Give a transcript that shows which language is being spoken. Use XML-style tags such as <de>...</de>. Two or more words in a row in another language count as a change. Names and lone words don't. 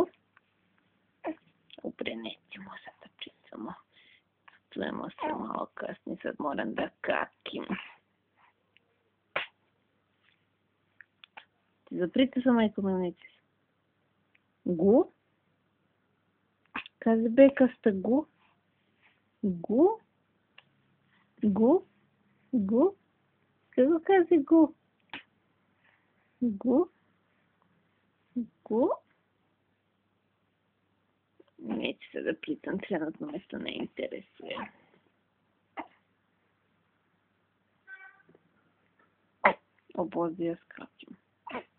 <sr>Upre, nećemo sad da pričamo. Čujemo se malo kasnije, sad moram da kakim. Ti zapričaš sa majkom ili nećeš? Gu? Kaže Bekasta gu? Gu? Gu? Gu? Kako kaže gu? Gu? Gu? Neću se da pričam, trenutno me to ne interesuje. O Bože, ja skapim.</sr>